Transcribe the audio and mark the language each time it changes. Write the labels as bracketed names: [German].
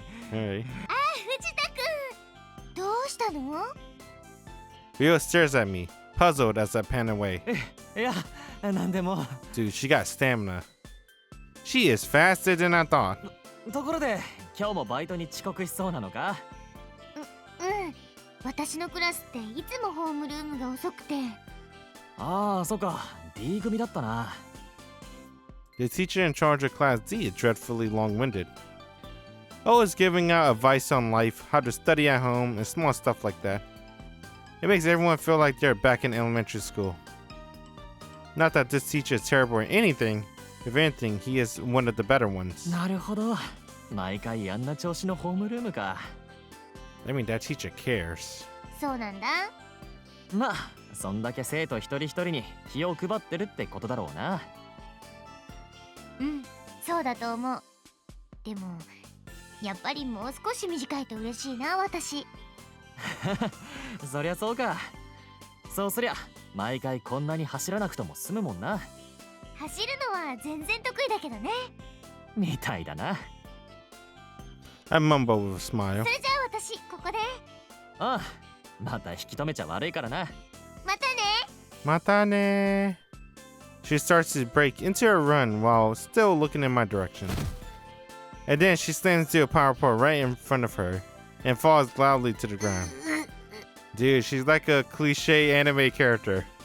[English] Alright. [Japanese] あ、藤田くん。どうしたの？ [English] Ryo stares at me, puzzled as I pan away. [Japanese] いや、なんでも。 [English] Dude, she got stamina. She is faster than I thought. [Japanese] ところで、今日もバイトに遅刻しそうなのか？うん。私のクラスっていつもホームルームが遅くて。ああ、そっか。D 組だったな。 [English] The teacher in charge of Class D is dreadfully long-winded. Always giving out advice on life, how to study at home, and small stuff like that. It makes everyone feel like they're back in elementary school. Not that this teacher is terrible at anything. If anything, he is one of the better ones. [Japanese] なるほど。毎回あんな調子のホームルームか。 [English] I mean, that teacher cares. [Japanese] そうなんだ。まあ、そんだけ生徒一人一人に気を配ってるってことだろうな。うん、そうだと思う。でもやっぱりもう少し短いと嬉しいな、私。そりゃそうか。そうすりゃ毎回こんなに走らなくとも済むもんな。走るのは全然得意だけどね。みたいだな。 [English] I mumble with a smile. [Japanese] それじゃあ私ここで。ああ、また引き止めちゃ悪いからな。またね。 Mata ne. [English] She starts to break into a run while still looking in my direction. And then she slams into a power pole right in front of her and falls loudly to the ground. Dude, she's like a cliche anime character.